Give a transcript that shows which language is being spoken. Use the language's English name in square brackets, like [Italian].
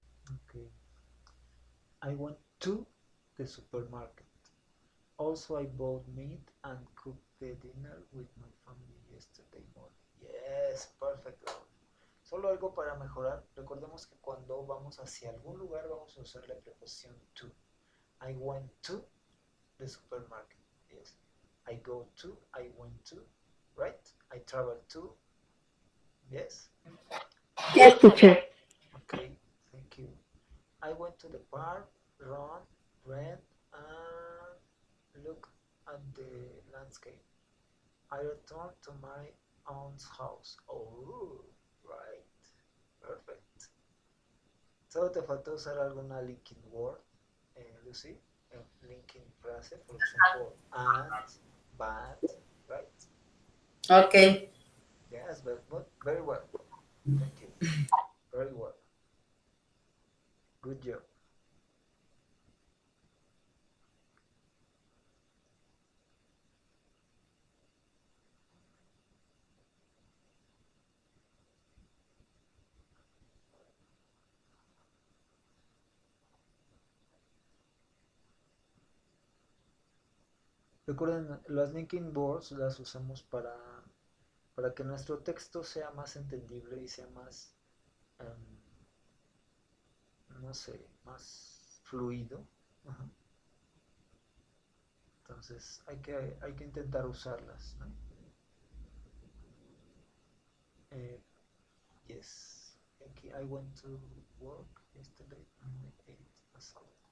[English] Okay. I went to the supermarket. Also, I bought meat and cooked the dinner with my family yesterday morning. Yes, perfect. [Spanish] Solo algo para mejorar. Recordemos que cuando vamos hacia algún lugar vamos a usar la preposición to. [English] I went to the supermarket. Yes. I go to, I went to, right? I travel to. Yes. Yes, teacher. Okay, thank you. I went to the park, ran, and looked at the landscape. I returned to my aunt's house. Oh, right. Perfect. [Spanish] Solo te faltó usar alguna linking word, Lucy. [English] Linking frase, for example, and, but, right? Ok. Yes, but very well. Thank you. Very well. Good job. [Spanish] Recuerden, las linking words las usamos para que nuestro texto sea más entendible y sea más, no sé, más fluido. Ajá. Entonces hay que intentar usarlas, ¿no? [English] Yes. [Spanish] Aquí, [English] I went to work yesterday and I ate a salad.